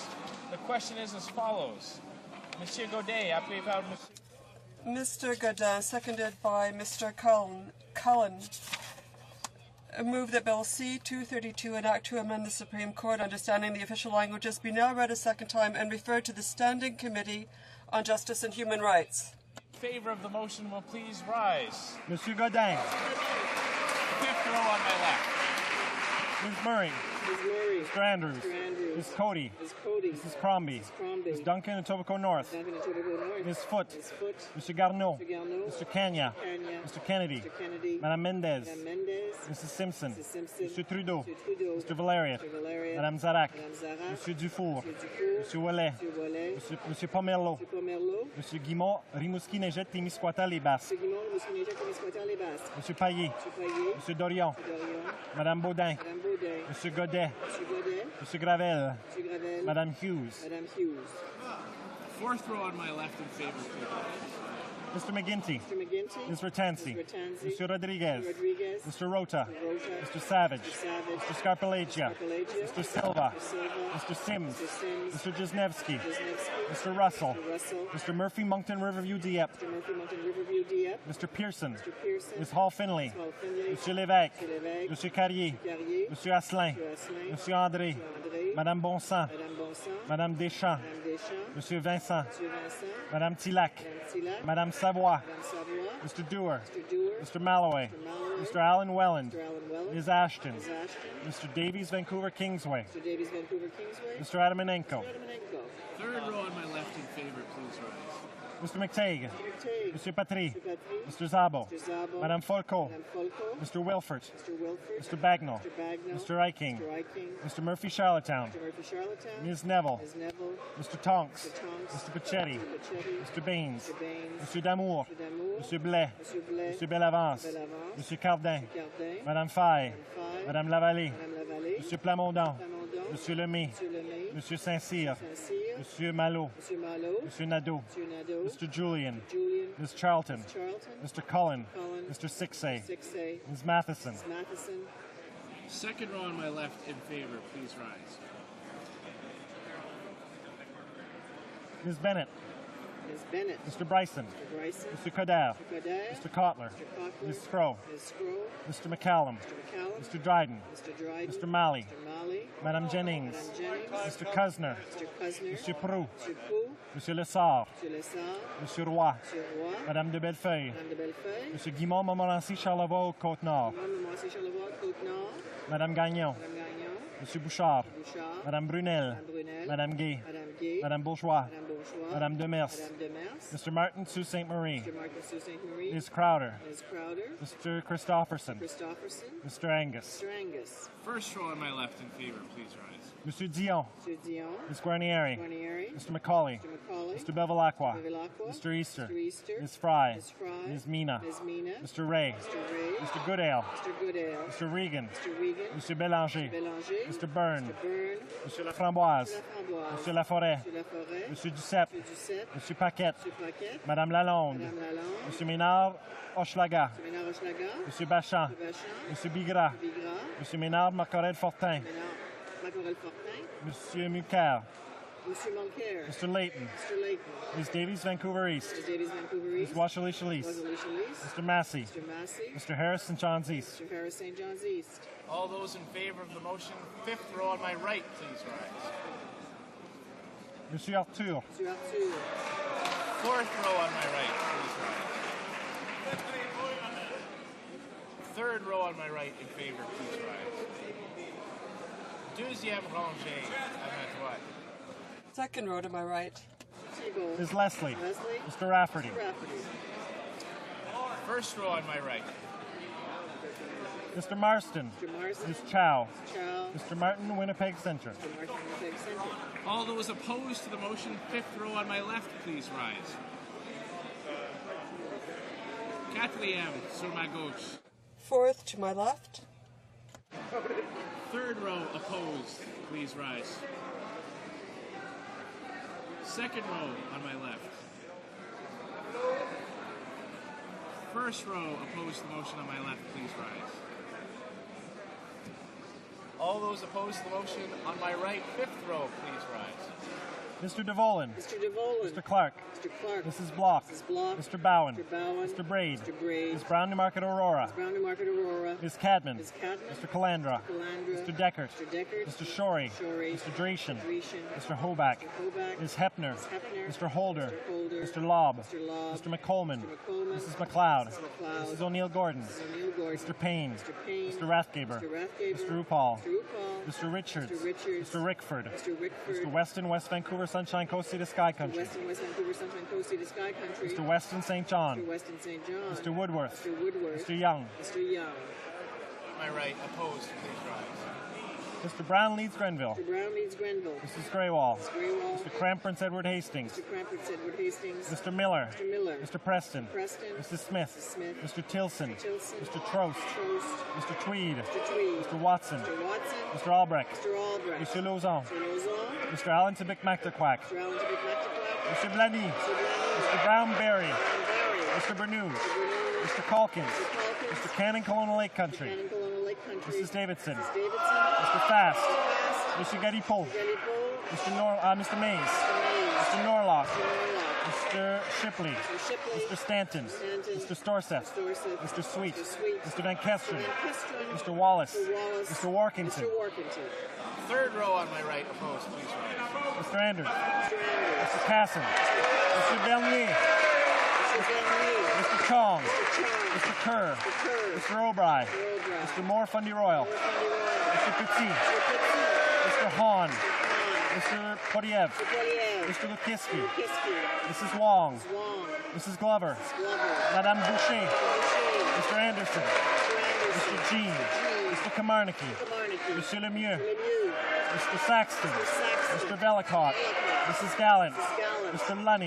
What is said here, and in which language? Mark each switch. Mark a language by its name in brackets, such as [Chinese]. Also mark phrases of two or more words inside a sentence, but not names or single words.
[English] The question is as follows. [French] Monsieur Godet, appelé par [English] Mr. Godin, seconded by Mr. Cullen, move that Bill C-232, an act to amend the Supreme Court understanding the official languages, be now read a second time and referred to the Standing Committee on Justice and Human Rights. In favor of the motion will please rise. [French] Monsieur Godin. [English] Fifth row on my left. Ms. Murray. Ms. Murray. Mr. Andrews. Mr. Andrews. Ms. Cody. Ms. Cody. Mrs. Crombie. Mrs. Crombie. Ms. Duncan, Etobicoke North. Duncan, Etobicoke North. Ms. Foote. Ms. Foote. Mr. Garneau. Mr. Garneau. Mr. Kenya. Kenya. Mr. Kennedy. Mr. Kennedy. [French] Madame Mendez. Madame Mendez. [English] Mrs. Simpson. Mrs. Simpson. Mr. Trudeau. Mr. Trudeau. Mr. Valerian. Mr. Valerian. [French] Madame Zarak. Madame Zarak. Monsieur Dufour. Monsieur Dufour. Monsieur Ouellet. Monsieur Ouellet. Monsieur Pomerleau. Monsieur Pomerleau. Monsieur Guimont, Rimouski, Neigette, Témiscouata, Les Basses. Monsieur Guimont, Monsieur Neigette, Témiscouata, Les Basses. Monsieur Paillé. Monsieur Paillé. Monsieur Dorion. Monsieur Dorion. Madame Baudin. Madame Baudin. Monsieur Godet. Monsieur Godet. Monsieur Gravel. Monsieur Gravel. Madame Hughes. Madame Hughes. [English] Fourth row on my left in favor, please. Mr. McGinty. Mr. McGinty. Ms. Ratanzi. Ms. Ratanzi. [French] Monsieur Rodriguez. [English] Mr. Rodriguez. Mr. Rota. Mr. Rota. Mr. Savage. Mr. Savage. Mr. Scarpellegia. Scarpellegia. Mr. Silva. Mr. Silva. Mr. Sims. Mr. Sims. Mr. Jesnevsky. Wisniewski. Mr. Russell. Mr. Russell. Mr. Murphy, Moncton, Riverview, Dieppe. Mr. Murphy, Mountain Riverview, Dieppe. Mr. Pearson. Mr. Pearson. Ms. Hall Finley. Ms. Hall Finley. [French] Monsieur Lévesque. Monsieur Lévesque. Monsieur Carrier. Monsieur Carrier. Monsieur Asselin. Monsieur Asselin. Monsieur André. Monsieur André. Madame Bonsan. Madame Bonsan. Madame Deschamps. Madame Deschamps. Monsieur Vincent. Monsieur Vincent. Madame Tillac. Madame Tillac. Madame Savoie. Madame Savoie. [English] Mr. Dewar. Mr. Dewar. Mr. Malloway. Mr. Malloway. Mr. Alan Welland. Mr. Alan Welland. Ms. Ashton. Ms. Ashton. Mr. Davies, Vancouver, Kingsway. Mr. Davies, Vancouver, Kingsway. Mr. Adamanenko. Mr. Adamanenko. Third row on my left in favor, please rise. Mr. McTague. Mr. McTague. [French] Monsieur Patry. [English] Mr. Patry. Mr. Zabo. Mr. Zabo. [French] Madame Folco. Madame Folco. [English] Mr. Wilford. Mr. Wilford. Mr. Bagnall. Mr. Bagnall. Mr. Eiking. Mr. Eiking. Mr. Murphy, Charlottetown. Mr. Murphy, Charlottetown. Ms. Neville. Ms. Neville. Mr. Tonks. Mr. Tonks. Mr. Pachetti. Mr. Pachetti. Mr. Baines. Mr. Baines. [French] Monsieur Damour. [English] Mr. Damour. [French] Monsieur Blais. Monsieur Blais. Monsieur Bellavance. Monsieur Bellavance. Monsieur Cardin. Monsieur Cardin. Madame Faye. Madame Faye. Madame Lavallée. Madame Lavallée. Monsieur Plamondon. Plamondon. Monsieur Lemay. Monsieur Lemay. Monsieur Saint-Cyr. Saint-Cyr. Monsieur Malo. Monsieur Malo. Monsieur Nadeau. Monsieur Nadeau. [English] Mr. Julian. Julian. Ms. Charlton. Ms. Charlton. Mr. Cullen. Cullen. Mr. Sixay. Sixay. Ms. Matheson. Ms. Matheson. Second row on my left in favor, please rise. Ms. Bennett. Ms. Bennett. Mr. Bryson. Mr. Bryson. Mr. Coderre. Mr. Coderre. Mr. Kotler. Mr. Cochler. Ms. Scrow. Ms. Scrow. Mr. McCallum. Mr. McCallum. Mr. Dryden. Mr. Dryden. Mr. Malley. Mr. Malley. [French] Madame Jennings. Madame Jennings. [English] Mr. Cusner. Mr. Cusner. [French] Monsieur Proux. Monsieur Proux. Monsieur Lessard. Monsieur Lessard. Monsieur Roy. Monsieur Roy. Madame de Bellefeuille. Madame de Bellefeuille. Monsieur Guimont, Montmorency, Charlevoix, Côte-Nord. Madame Montmorency, Charlevoix, Côte-Nord. Madame Gagnon. Madame Gagnon. Monsieur Bouchard. Bouchard. Madame Brunel. Madame Brunel. Madame Gay. Madame Gay. Madame Bourgeois. Madame Bourgeois. Madame Demers. Madame Demers. [English] Mr. Martin, Sault Ste. Marie. Mr. Martin Sault Ste. Marie. Ms. Crowder. Ms. Crowder. Mr. Christopherson. Christopherson. Mr. Angus. Mr. Angus. First row on my left in favor, please rise. [French] Monsieur Dion. [English] Mr. Dion. Ms. Guarnieri. Guarnieri. Mr. Macaulay. Mr. Macaulay. Mr. Bevilacqua. Bevilacqua. Mr. Easter. Mr. Easter. Ms. Fry. Ms. Fry. Ms. Mina. Ms. Mina. Mr. Ray. Mr. Ray. Mr. Goodale. Mr. Goodale. Mr. Regan. Mr. Regan. [French] Monsieur Bélanger. Bélanger. [English] Mr. Byrne. Mr. Byrne. [French] Monsieur Laframboise. [English] Mr. Laframboise. [French] Monsieur Laforêt. [English] Mr. Laforêt. [French] Monsieur Duceppe. [English] Mr. Duceppe. [French] Monsieur Paquette. [English] Mr. Paquette. [French] Madame Lalonde. Madame Lalonde. Monsieur Ménard Hochelaga. [English] Mr. Ménard Hochelaga. [French] Monsieur Bachan. [English] Mr. Bachan. [French] Monsieur Bigra. [English] Mr. Bigra. [French] Monsieur Ménard Marcorel Fortin. Ménard Macorel Fortin. Monsieur Mucker. Monsieur Mulcair. [English] Mr. Layton. Mr. Layton. Ms. Davies, Vancouver East. Mr. Davies, Vancouver Ms. East. Washerley Chalice. Wasserley Chalice. Mr. Massey. Mr. Massey. Mr. Harris, St. John's East. Mr. Harris, St. John's East. All those in favor of the motion, fifth row on my right, please rise. [French] Monsieur Arthur. Monsieur Arthur. [English] Fourth row on my right, please rise. Third row on my right in favor, please rise. [French] Deuxième rangée à ma droite. [English] Second row to my right. Thibault. Ms. Leslie. Leslie. Mr. Rafferty. Mr. Rafferty. First row on my right. Mr. Marston. Mr. Marsden. Ms. Chow. Chow. Mr. Martin, Winnipeg Centre. Mr. Martin, Winnipeg Centre. All those opposed to the motion, fifth row on my left, please rise. [French] Quatrième sur ma gauche. [English] Fourth to my left. Third row opposed, please rise. Second row on my left. First row opposed to the motion on my left, please rise. All those opposed to the motion on my right, fifth row, please rise. Mr. DeVolen. Mr. DeVolen. Mr. Clark. Mr. Clark. Mrs. Block. Mrs. Block. Mr. Bowen. Mr. Bowen. Mr. Braid. Mr. Braid. Ms. Brown Newmarket Aurora. Ms. Brown Newmarket Aurora. Ms. Cadman. Ms. Cadman. Mr. Calandra. Calandra. Mr. Deckert. Mr. Deckert. Mr. Shorey. Shorey. Mr. Dreeshen. Dreeshen. Mr. Hoback. Mr. Hoback. Ms. Hepner. Ms. Hepner. Mr. Holder. Mr. Holder. Mr. Lobb. Mr. Lobb. Mr. McColman. Mr. McColman. Mrs. McLeod. Mrs. McLeod. Mrs. O'Neill Gordon. Mrs. O'Neill Gordon. Mr. Payne. Mr. Payne. Mr. Rathgaber. Mr. Rathgaber. Mr. RuPaul. Mr. RuPaul. Mr. Richards. Mr. Richards. Mr. Rickford. Mr. Rickford. Mr. Weston, West Vancouver, Sunshine Coast, Sea to Sky Country. Weston, West Vancouver, Sunshine Coast, Sea to Sky Country. Mr. Weston, St. John. Mr. Weston, St. John. Mr. Woodworth. Mr. Woodworth. Mr. Young. Mr. Young. My right, opposed, please rise. Mr. Brown, Leeds Grenville. Mr. Brown, Leeds Grenville. Mrs. Graywall. Mrs. Graywall. Mr. Crampton, Edward Hastings. Mr. Crampton, Edward Hastings. Mr. Miller. Mr. Miller. Mr. Preston. Mr. Preston. Mrs. Smith. Mrs. Smith. Mr. Tilson. Mr. Tilson. Mr. Trost. Trost. Mr. Tweed. Mr. Tweed. Mr. Watson. Mr. Watson. Mr. Albrecht. Mr. Albrecht. Mr. Lauzon. Mr. Lauzon. Mr. Allen Tibic McTerquack. Mr. Allen Tibic McTerquack. Mr. Blenny. Mr. Blenny. Mr. Brown Berry. Brown Berry. Mr. Bernew. Mr. Bernew. Mr. Calkins. Mr. Calkins. Mr. Cannon, Kelowna Lake Country. Cannon, Kelowna Lake Country. Mrs. Davidson. Mrs. Davidson. Mr. Fast. Mr. Fast. Mr. Getty Poe. Mr. Getty Poe. Mr. Mays. Mr. Mays. Mr. Norlock. Mr. Norlock. Mr. Shipley. Mr. Shipley. Mr. Stanton. Stanton. Mr. Storseth. Mr. Storseth. Mr. Sweet. Mr. Sweet. Mr. Van Kesteren. Mr. Van Kesteren. Mr. Wallace. Mr. Wallace. Mr. Warkington. Mr. Warkington. Third row on my right, opposed, please rise. Mr. Anders. Mr. Anders. Mr. Casson. Mr. Bernier. Mr. Bernier. Mr. Chong. Mr. Chong. Mr. Kerr. Mr. Kerr. Mr. O'Bry. Mr. O'Bry. Mr. Moore Fundy Royal. Mr. Fundy Royal. Mr. Petit. Mr. Petit. Mr. Hahn. Mr. Hahn. Mr. Podiev. Mr. Poliev. Mr. Lukiski. Mr. Kiski. Mrs. Wong. Mrs. Wong. Mrs. Glover. Mrs. Glover. [French] Madame Boucher. [English] Mr. Boucher. Mr. Anderson. Mr. Anderson. Mr. Jean. Mr. Kamarnicki. Mr. Kamarnicki. [French] Monsieur Lemieux. Lemieux. [English] Mr. Saxton. Mr. Saxton. Mr. Velicott. Mrs. Gallant. Mrs. Gallant. Mr. Lunny.